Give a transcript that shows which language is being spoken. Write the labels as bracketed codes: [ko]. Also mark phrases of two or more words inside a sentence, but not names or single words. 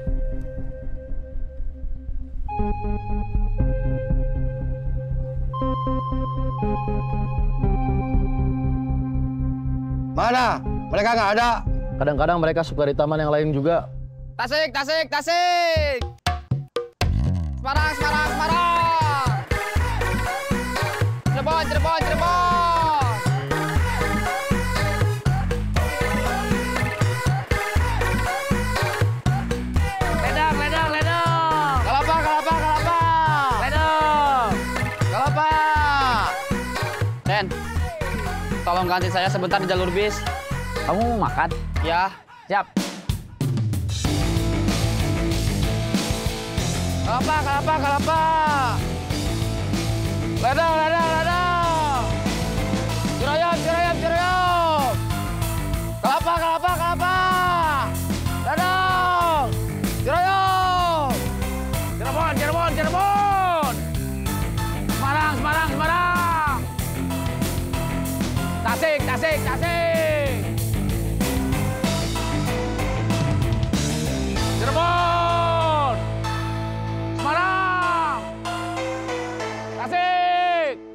[id] Mana? Mereka nggak ada. Kadang-kadang mereka suka di taman yang lain juga. Tasik, tasik, tasik! Semarang, Semarang, Semarang! Cirebon, Cirebon, Cirebon! Ledang, ledang, ledang! Kelapa, kelapa, kelapa! Ledang! Kelapa! Den, tolong ganti saya sebentar di jalur bis. Kamu mau makan? Ya, siap. Kelapa, kelapa, kelapa. Ledang, ledang, ledang. Ciroyom, ciroyom, ciroyom. Kelapa, kelapa, kelapa. Ledang. Ciroyom. Cirebon, Cirebon, Cirebon. Semarang, Semarang, Semarang. Tasik, Tasik, Tasik. Cirebon. Semarang. Tasik.